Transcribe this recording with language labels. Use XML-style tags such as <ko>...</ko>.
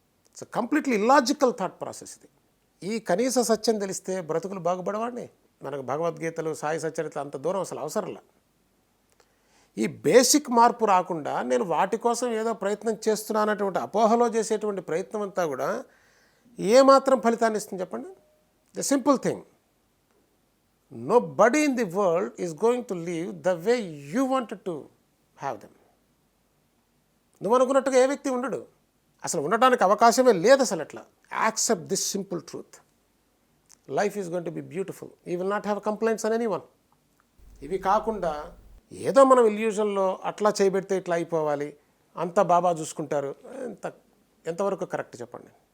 <en>it's completely illogical thought process</en> <te>ఇది. ఈ కనీస సత్యం తెలిస్తే బ్రతుకులు బాగుపడవాడిని. మనకు భగవద్గీతలు, సాయి సచరిత అంత దూరం అసలు అవసరంలా. ఈ బేసిక్ మార్పు రాకుండా నేను వాటి కోసం ఏదో ప్రయత్నం చేస్తున్నానటువంటి అపోహలో చేసేటువంటి ప్రయత్నం అంతా కూడా ఏమాత్రం ఫలితాన్ని ఇస్తుంది చెప్పండి?</te> <en>The simple thing, nobody in the world is going to live the way you wanted to have them.</en> <te>నువ్వు అనుకున్నట్టుగా ఏ వ్యక్తి ఉండడు, అసలు ఉండడానికి అవకాశమే లేదు అసలు.</te> <en>అట్లా accept this simple truth. Life is going to be beautiful. You will not have complaints on anyone.</en> <te>ఇవి కాకుండా ఏదో మనం ఇల్యూజన్లో అట్లా చేయబెడితే ఇట్లా అయిపోవాలి, అంతా బాబా చూసుకుంటారు, ఎంతవరకు కరెక్ట్ చెప్పండి?</te>